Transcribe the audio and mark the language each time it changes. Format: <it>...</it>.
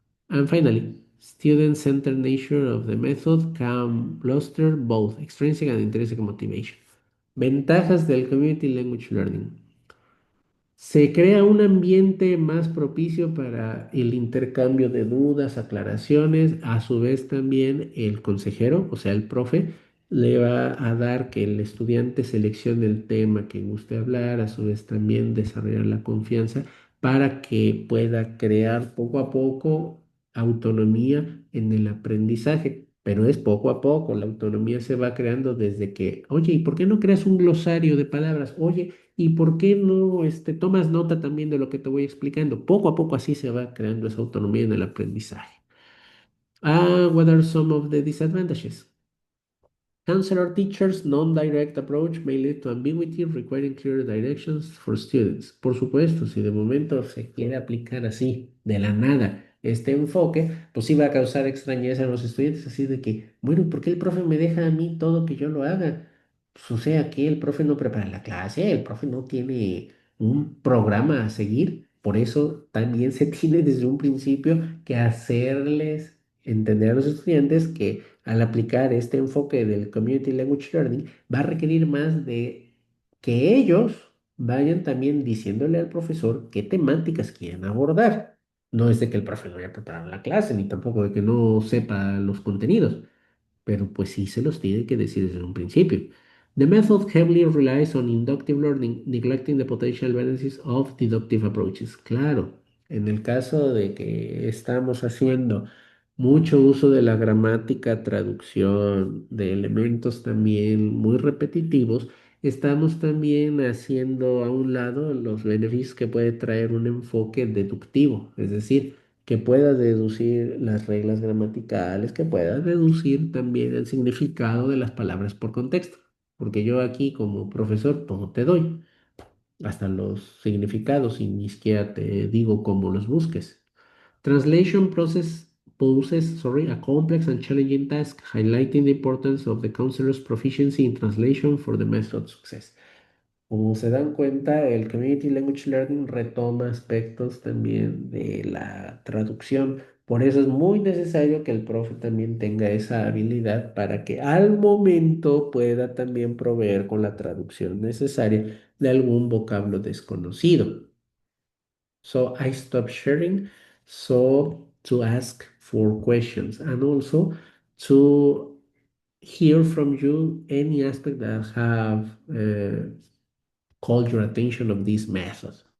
<en>And finally, student-centered nature of the method can bolster both extrinsic and intrinsic motivation.</en> <es>Ventajas del Community Language Learning. Se crea un ambiente más propicio para el intercambio de dudas, aclaraciones. A su vez también el consejero, o sea, el profe, le va a dar que el estudiante seleccione el tema que guste hablar. A su vez también desarrollar la confianza para que pueda crear poco a poco autonomía en el aprendizaje. Pero es poco a poco, la autonomía se va creando desde que, oye, ¿y por qué no creas un glosario de palabras? Oye, ¿y por qué no tomas nota también de lo que te voy explicando? Poco a poco así se va creando esa autonomía en el aprendizaje.</es> <en>What are some of the disadvantages? Counselor teachers' non-direct approach may lead to ambiguity, requiring clear directions for students.</en> <es>Por supuesto, si de momento se quiere aplicar así, de la nada, este enfoque, pues sí va a causar extrañeza a los estudiantes, así de que, bueno, ¿por qué el profe me deja a mí todo que yo lo haga? Pues, o sea, que el profe no prepara la clase, el profe no tiene un programa a seguir, por eso también se tiene desde un principio que hacerles entender a los estudiantes que al aplicar este enfoque del Community Language Learning va a requerir más de que ellos vayan también diciéndole al profesor qué temáticas quieren abordar. No es de que el profe no haya preparado la clase, ni tampoco de que no sepa los contenidos, pero pues sí se los tiene que decir desde un principio.</es> <en>The method heavily relies on inductive learning, neglecting the potential benefits of deductive approaches.</en> <es>Claro, en el caso de que estamos haciendo mucho uso de la gramática, traducción de elementos también muy repetitivos, estamos también haciendo a un lado los beneficios que puede traer un enfoque deductivo, es decir, que pueda deducir las reglas gramaticales, que pueda deducir también el significado de las palabras por contexto, porque yo aquí como profesor todo te doy, hasta los significados y ni siquiera te digo cómo los busques.</es> <en>Translation process poses, a complex and challenging task, highlighting the importance of the counselor's proficiency in translation for the method's success.</en> <es>Como se dan cuenta, el Community Language Learning retoma aspectos también de la traducción. Por eso es muy necesario que el profe también tenga esa habilidad para que al momento pueda también proveer con la traducción necesaria de algún vocablo desconocido.</es> <en>So I stop sharing so to ask for questions and also to hear from you any aspect that have called your attention of this method.</en>